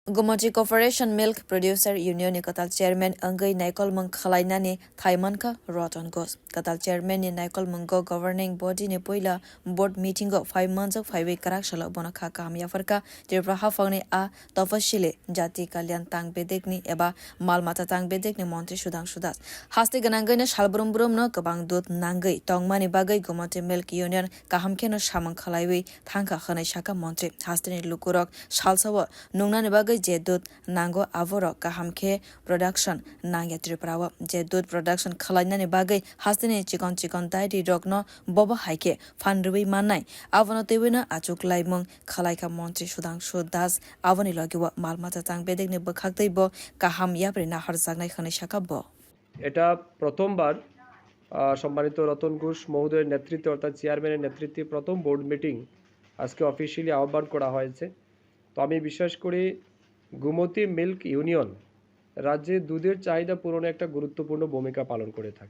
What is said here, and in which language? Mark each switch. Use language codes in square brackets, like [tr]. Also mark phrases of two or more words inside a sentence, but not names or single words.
[trp] Gomoti Corporation Milk Producer Union ni kwtal chairman angai naikol mong khalainani thaimanka Ratan ghosh kwtal chairman ni naikol monggo [en] governing body [trp] ni poila [en] board meeting [trp] go [en] 5 months of [trp] phawi kwrak salo bwkhak kamya farka tirpra hafangni a tafashile jati kalyan tang bedek ni eba malmata tang bedek ni montri Sudhangshu haste ganangai na salbrum brum no kabang dut nangai tongmani bagai Gomoti Milk Union kahamkeno samang khalaiwi thangkha khanai saka montri haste ni lukurok salsawa nungnani bagai je dut nango avoro kahamke production nangya triprawa je dut production khalainani bagai hastini chikon dairi rokno bobo haike fanrui manai avono tewina achuglai mong khalaika montri Sudhangshu avoni logiwa malmata tang bedek ni bwkhak teibo kaham yapri nahar jagnai khani shakabo [bn] এটা প্রথমবার সম্মানিত রতন ঘোষ মহোদয়ের নেতৃত্বে অর্থাৎ চেয়ারম্যানের নেতৃত্বে প্রথম বোর্ড মিটিং আজকে অফিসিয়ালি আহ্বান করা হয়েছে। তো আমি বিশ্বাস করি গোমতী মিল্ক ইউনিয়ন রাজ্যে দুধের চাহিদা পূরণে একটা গুরুত্বপূর্ণ ভূমিকা পালন করে থাকে।